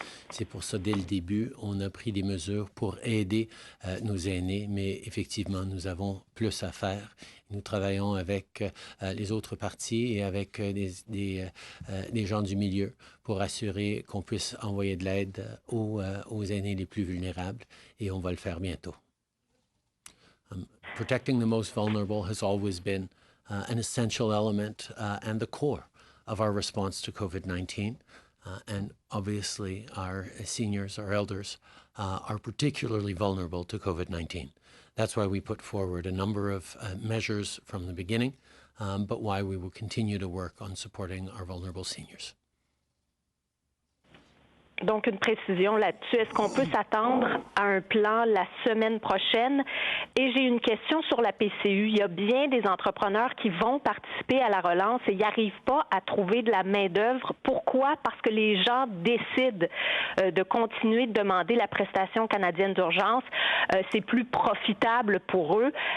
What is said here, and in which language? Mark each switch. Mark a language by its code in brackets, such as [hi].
[fr] C'est pour ça, dès le début, on a pris des mesures pour aider nos aînés, mais effectivement, nous avons plus à faire. Nous travaillons avec les autres partis et avec des gens du milieu pour assurer qu'on puisse envoyer de l'aide aux aînés les plus vulnérables, et on va le faire bientôt. [en] Protecting the most vulnerable has always been an essential element and the core of our response to COVID-19. And obviously, our seniors, our elders, are particularly vulnerable to COVID-19. That's why we put forward a number of measures from the beginning, but why we will continue to work on supporting our vulnerable seniors. [fr] Donc, une précision là-dessus. Est-ce qu'on peut s'attendre à un plan la semaine prochaine? Et j'ai une question sur la PCU. Il y a bien des entrepreneurs qui vont participer à la relance et ils n'arrivent pas à trouver de la main-d'œuvre. Pourquoi? Parce que les gens décident de continuer de demander la prestation canadienne d'urgence. C'est plus profitable pour eux.